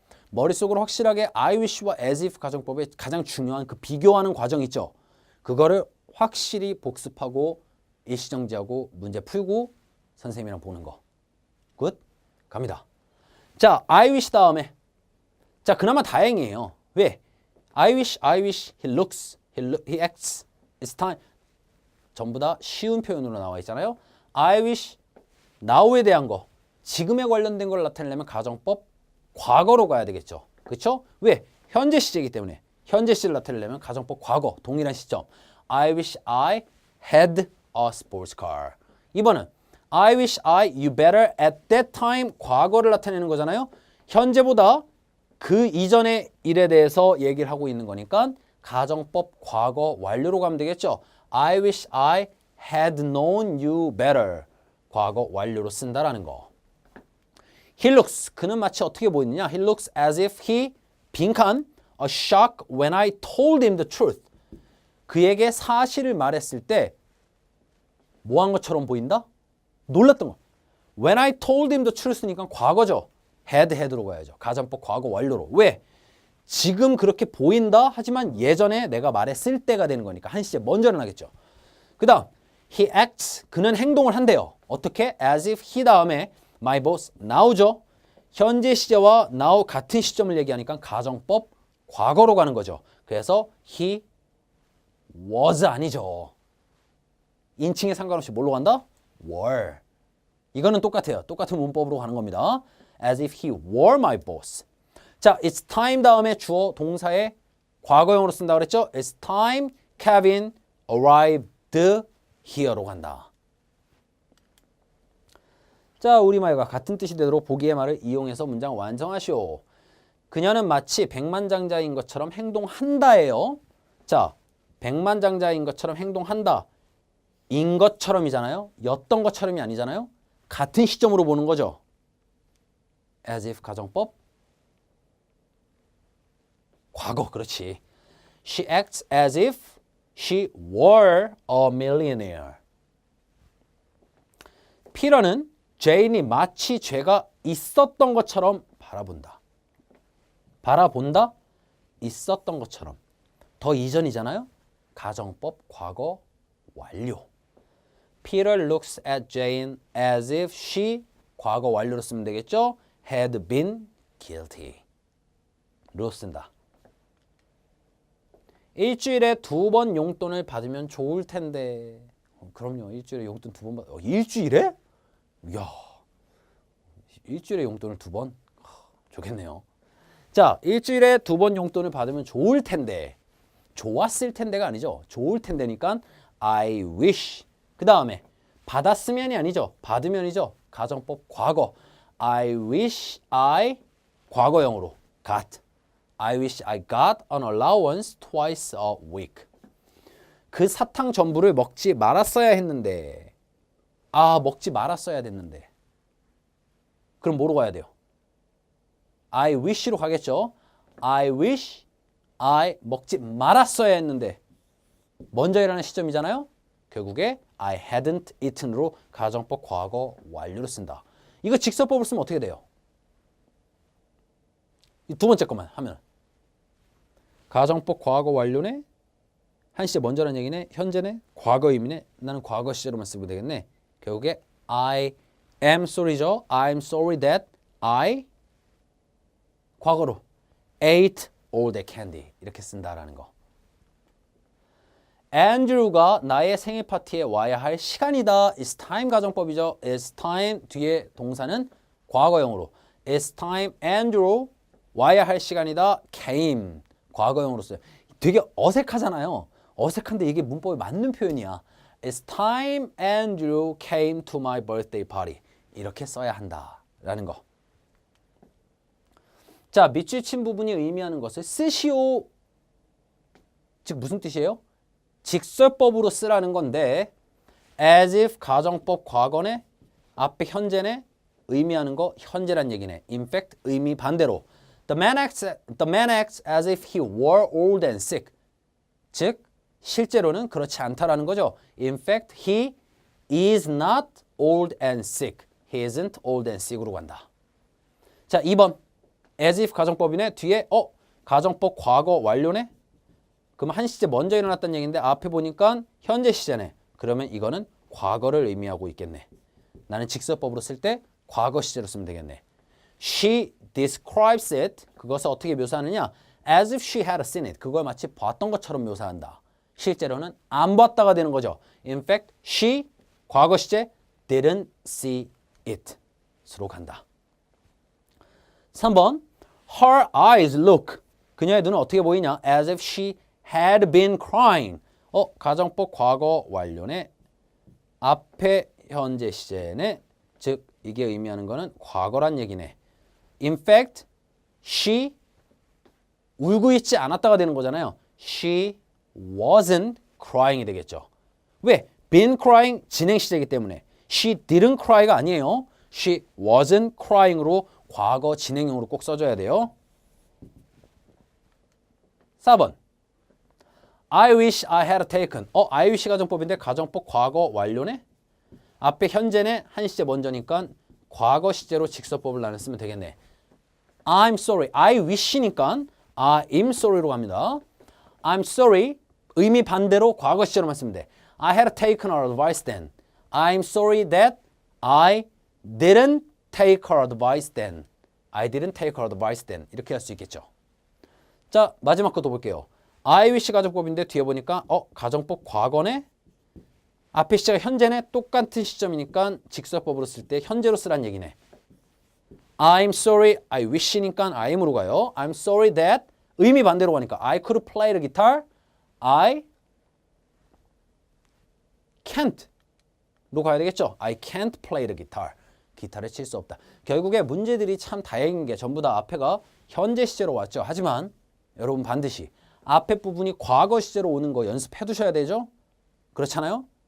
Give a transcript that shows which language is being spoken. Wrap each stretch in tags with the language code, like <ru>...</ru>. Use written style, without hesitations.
<ko>머릿속으로 확실하게 I wish와 as if 가정법의 가장 중요한 그 비교하는 과정 있죠. 그거를 확실히 복습하고 일시정지하고 문제 풀고 선생님이랑 보는 거. 굿? 갑니다. 자, I wish 다음에 자, 그나마 다행이에요. 왜?</ko> <en>I wish, he looks, he acts, it's time.</en> <ko>전부 다 쉬운 표현으로 나와 있잖아요. I wish, now에 대한 거, 지금에 관련된 걸 나타내려면 가정법 과거로 가야 되겠죠. 그렇죠? 왜? 현재 시제이기 때문에 현재 시를 나타내려면 가정법 과거, 동일한 시점.</ko> <en>I wish I had a sports car.</en> <ko>이번은</ko> <en>I wish you better at that time</en> <ko>과거를 나타내는 거잖아요. 현재보다 그 이전의 일에 대해서 얘기를 하고 있는 거니까 가정법 과거 완료로 가면 되겠죠.</ko> <en>I wish I had known you better.</en> <ko>과거 완료로 쓴다라는 거.</ko> <en>He looks.</en> <ko>그는 마치 어떻게 보이느냐.</ko> <en>He looks as if he</en> <ko>빈칸</ko> <en>a shock when I told him the truth.</en> <ko>그에게 사실을 말했을 때 뭐 한 것처럼 보인다? 놀랐던 거.</ko> <en>When I told him the truth니까</en> <ko>과거죠. had로 가야죠. 가정법 과거 완료로. 왜? 지금 그렇게 보인다 하지만 예전에 내가 말했을 때가 되는 거니까 한 시제 먼저 일어나겠죠. 그 다음 he acts. 그는 행동을 한대요. 어떻게?</ko> <en>as if he</en> <ko>다음에</ko> <en>my boss now죠.</en> <ko>현재 시제와 now 같은 시점을 얘기하니까 가정법 과거로 가는 거죠. 그래서 he was 아니죠. 인칭에 상관없이 뭘로 간다? were. 이거는 똑같아요. 똑같은 문법으로 가는 겁니다.</ko> <en>as if he were my boss.</en> <ko>자, it's time 다음에 주어 동사의 과거형으로 쓴다 그랬죠?</ko> <en>It's time Kevin arrived here로</en> <ko>간다. 자, 우리말과 같은 뜻이 되도록 보기의 말을 이용해서 문장 완성하시오. 그녀는 마치 백만장자인 것처럼 행동한다예요. 자, 백만장자인 것처럼 행동한다. 인 것처럼이잖아요. 였던 것처럼이 아니잖아요. 같은 시점으로 보는 거죠. as if 가정법 과거. 그렇지.</ko> <en>She acts as if she were a millionaire.</en> <ko>피터는 제인이 마치 죄가 있었던 것처럼 바라본다. 바라본다? 있었던 것처럼. 더 이전이잖아요. 가정법 과거 완료.</ko> <en>Peter looks at Jane as if she</en> <ko>과거 완료로 쓰면 되겠죠.</ko> <en>had been guilty.</en> <ko>로 쓴다. 일주일에 2번 용돈을 받으면 좋을 텐데. 그럼요. 일주일에 용돈 2번 받. 일주일에? 이야. 일주일에 용돈을 2번? 좋겠네요. 자, 일주일에 2번 용돈을 받으면 좋을 텐데. 좋았을 텐데가 아니죠. 좋을 텐데니까 I wish. 그 다음에 받았으면이 아니죠. 받으면이죠. 가정법 과거.</ko> <en>I wish I</en> <ko>과거형으로</ko> <en>got. I wish I got an allowance twice a week.</en> <ko>그 사탕 전부를 먹지 말았어야 했는데. 아, 먹지 말았어야 됐는데. 그럼 뭐로 가야 돼요? I wish로 가겠죠.</ko> <en>I wish I</en> <ko>먹지 말았어야 했는데. 먼저 일어나는 시점이잖아요. 결국에</ko> <en>I hadn't eaten</en> <ko>으로 가정법 과거 완료로 쓴다. 이거 직설법을 쓰면 어떻게 돼요? 이 두 번째 것만 하면 가정법 과거 완료네. 한 시제 먼저라는 얘기네. 현재네. 과거 의미네. 나는 과거 시제로만 쓰면 되겠네. 결국에</ko> <en>I am sorry죠. I'm sorry that I</en> <ko>과거로</ko> <en>ate all that candy</en> <ko>이렇게 쓴다라는 거. 앤드류가 나의 생일 파티에 와야 할 시간이다. It's time 가정법이죠. It's time 뒤에 동사는 과거형으로.</ko> <en>It's time Andrew</en> <ko>와야 할 시간이다. came 과거형으로 써요. 되게 어색하잖아요. 어색한데 이게 문법에 맞는 표현이야.</ko> <en>It's time Andrew came to my birthday party.</en> <ko>이렇게 써야 한다라는 거. 자, 밑줄 친 부분이 의미하는 것을 쓰시오. 즉 무슨 뜻이에요? 직설법으로 쓰라는 건데 as if 가정법 과거네 앞에 현재네 의미하는 거 현재란 얘기네.</ko> <en>In fact</en> <ko>의미 반대로</ko> <en>the man acts as if he were old and sick.</en> <ko>즉 실제로는 그렇지 않다라는 거죠.</ko> <en>In fact he is not old and sick. He isn't old and sick으로</en> <ko>간다. 자, 2번 as if 가정법이네. 뒤에 가정법 과거 완료네. 그럼 한 시제 먼저 일어났다는 얘기인데 앞에 보니까 현재 시제네. 그러면 이거는 과거를 의미하고 있겠네. 나는 직설법으로 쓸 때 과거 시제로 쓰면 되겠네.</ko> <en>She describes it.</en> <ko>그것을 어떻게 묘사하느냐?</ko> <en>As if she had seen it.</en> <ko>그걸 마치 봤던 것처럼 묘사한다. 실제로는 안 봤다가 되는 거죠.</ko> <en>In fact, she</en> <ko>과거 시제</ko> <en>didn't see it.</en> <ko>수로 간다. 3번</ko> <en>Her eyes look.</en> <ko>그녀의 눈은 어떻게 보이냐?</ko> <en>As if she had been crying.</en> <ko>가정법 과거 완료네. 앞에 현재 시제네. 즉 이게 의미하는 거는 과거란 얘기네.</ko> <en>In fact, she</en> <ko>울고 있지 않았다가 되는 거잖아요.</ko> <en>She wasn't crying이 되겠죠.</en> <ko>왜?</ko> <en>been crying</en> <ko>진행 시제이기 때문에</ko> <en>she didn't cry가</en> <ko>아니에요.</ko> <en>She wasn't crying</en> <ko>으로 과거 진행형으로 꼭 써줘야 돼요.</ko> <en>4번 I wish I had taken.</en> <ko>I wish 가정법인데 가정법 과거 완료네. 앞에 현재네 한 시제 먼저니까 과거 시제로 직설법을 나는 쓰면 되겠네.</ko> <en>I'm sorry.</en> <ko>I wish니까 I'm sorry로 갑니다.</ko> <en>I'm sorry.</en> <ko>의미 반대로 과거 시제로만 쓰면 돼.</ko> <en>I had taken her advice then. I'm sorry that I didn't take her advice then. I didn't take her advice then.</en> <ko>이렇게 할 수 있겠죠. 자, 마지막 것도 볼게요. I wish 가정법인데 뒤에 보니까 가정법 과거네. 앞에 시제가 현재네. 똑같은 시점이니까 직설법으로 쓸 때 현재로 쓰란 얘기네.</ko> <en>I'm sorry, I wish니까 I'm으로</en> <ko>가요.</ko> <en>I'm sorry that</en> <ko>의미 반대로 가니까</ko> <en>I could play the guitar.</en> <ko>I can't로 가야 되겠죠.</ko> <en>I can't play the guitar.</en> <ko>기타를 칠 수 없다. 결국에 문제들이 참 다행인 게 전부 다 앞에가 현재 시제로 왔죠. 하지만 여러분 반드시 앞에 부분이 과거 시제로 오는 거 연습해 두셔야 되죠. 그렇잖아요.</ko>